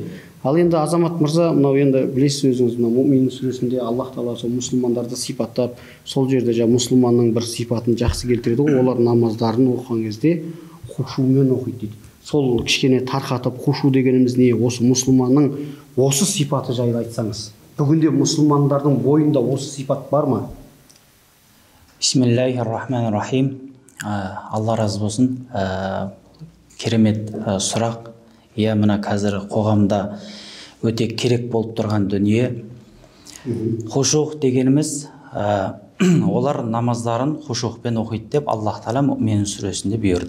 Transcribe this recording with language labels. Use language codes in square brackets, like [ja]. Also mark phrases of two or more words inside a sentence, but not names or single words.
[kk] Ал енді Азамат мырза, енді білесіз өзіңіз, Мумин сүресінде Аллах Тағала сол мұсылмандарды сипаттап, сол жерде мұсылманның бір сипатын жақсы келтіреді ғой, олар намаздарын оқыған кезде хушумен оқиды дейді. Сол кішкене тарқатып, хушу дегеніміз не? Осы мұсылманның осы сипаты жайлы айтсаңыз. Бүгінде мұсылмандардың бойында осы сипат бар ма? [ar] بسم الله الرحمن الرحيم. [kk] Алла разы болсын. Керемет сұрақ. Мына қазір қоғамда өте керек болып тұрған дүние. Хушух дегеніміз, олар намаздарын хушухпен оқиды деп Аллах Тағала Мумин сүресінде бұйырды.